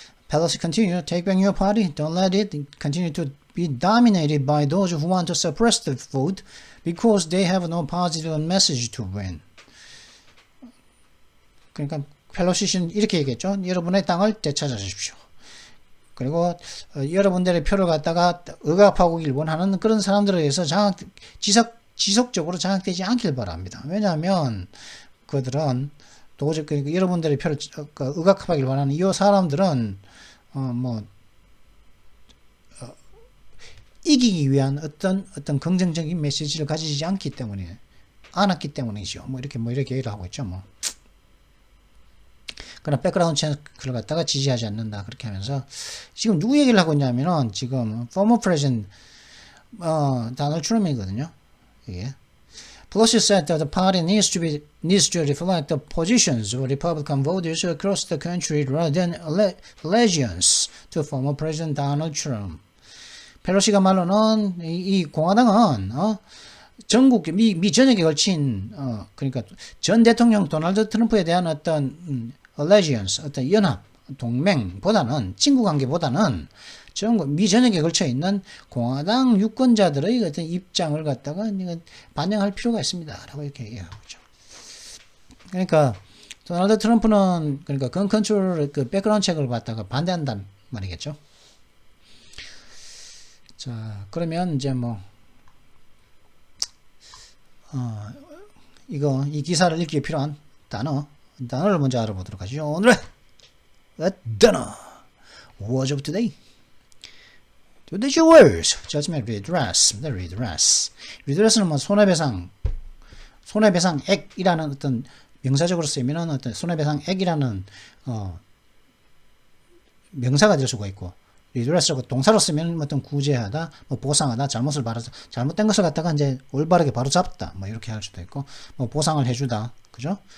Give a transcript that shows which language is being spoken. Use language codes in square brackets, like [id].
[en] Pelosi continue, take back your party. Don't let it continue to be dominated by those who want to suppress the vote because they have no positive message to win. [ko] 그러니까 펠로시 씨는 이렇게 얘기했죠. 여러분의 땅을 되찾아주십시오. 그리고 여러분들의 표를 갖다가 억압하기 원하는 그런 사람들에 의해서 지속적으로 장악되지 않길 바랍니다. 왜냐하면 그들은 도저히 여러분들의 표를 억압하길 원하는 이 사람들은 이기기 위한 어떤 긍정적인 메시지를 가지지 않기 때문에 않았기 때문이죠. 이렇게 얘기를 하고 있죠. 그러나 백그라운드 체크를 갖다가 지지하지 않는다 그렇게 하면서 지금 누구 얘기를 하고 있냐면은 지금 former president 다널드 트럼이거든요. [en] 이게 Pelosi said that the party needs to reflect the positions of Republican voters across the country rather than allegiance to former President Donald Trump. [ko] 펠로시가 말로는 이 공화당은 전국 미 전역에 걸친 그러니까 전 대통령 도널드 트럼프에 대한 어떤 allegiance, 어떤 연합, 동맹보다는 친구 관계보다는 전국 미 전역에 걸쳐 있는 공화당 유권자들의 어떤 입장을 갖다가 반영할 필요가 있습니다라고 이렇게 얘기하고 있죠. 그러니까 도널드 트럼프는 그러니까 건 컨트롤 백그라운드 체크를 갖다가 반대한다는 말이겠죠. 자, 그러면 이제 이 기사를 읽기에 필요한 단어를 먼저 알아보도록 하죠. 오늘의 단어 [en] Words of today. Today's words. Judgment, redress. redress. [ko] redress는 손해배상액이라는 어떤 명사적으로 쓰이면 어떤 손해배상액이라는 명사가 될 수가 있고, redress라고 동사로 쓰면 어떤 구제하다, 보상하다, 잘못된 것을 갖다가 이제 올바르게 바로잡다, 이렇게 할 수도 있고, 보상을 해주다, 그죠?